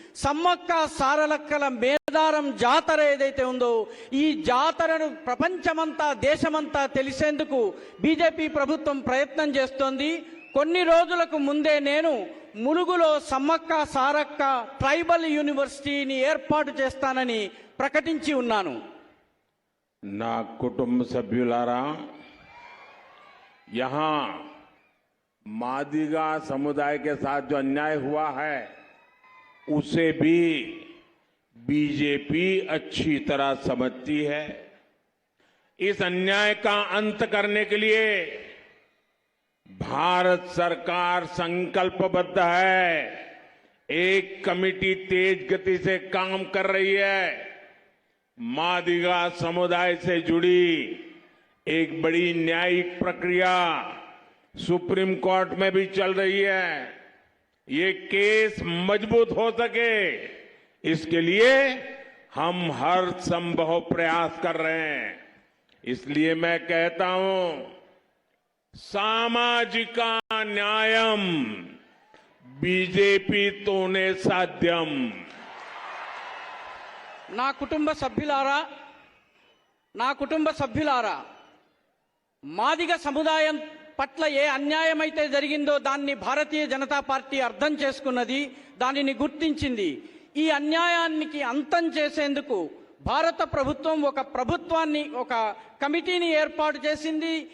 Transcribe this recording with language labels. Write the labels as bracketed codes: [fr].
[te] సమ్మక్క సారలక్కల మేడారం జాతర ఏదైతే ఉందో ఈ జాతరను ప్రపంచమంతా దేశమంతా తెలిసేందుకు బీజేపీ ప్రభుత్వం ప్రయత్నం చేస్తోంది। కొన్ని రోజులకు ముందే నేను ములుగులో సమ్మక్క సారక్క ట్రైబల్ యూనివర్సిటీని ఏర్పాటు చేస్తానని ప్రకటించి ఉన్నాను। నా కుటుంబ సభ్యులారా, [hi] यहां मादिगा समुदाय के साथ जो अन्याय हुआ है उसे भी बीजेपी अच्छी तरह समझती है। इस अन्याय का अंत करने के लिए भारत सरकार संकल्पबद्ध है। एक कमेटी तेज गति से काम कर रही है। मादिगा समुदाय से जुड़ी एक बड़ी न्यायिक प्रक्रिया सुप्रीम कोर्ट में भी चल रही है। ये केस मजबूत हो सके इसके लिए हम हर संभव प्रयास कर रहे हैं। इसलिए मैं कहता हूं, [te] सामाजिक न्यायम बीजेपी तोने साध्यम। నా కుటుంబ సభ్యులారా మాదిగ సముదాయం పట్ల ఏ అన్యాయమైతే జరిగిందో దాన్ని భారతీయ జనతా పార్టీ అర్థం చేసుకున్నది, దానిని గుర్తించింది। ఈ అన్యాయానికి అంతం చేసేందుకు భారత ప్రభుత్వం ఒక కమిటీని ఏర్పాటు చేసింది।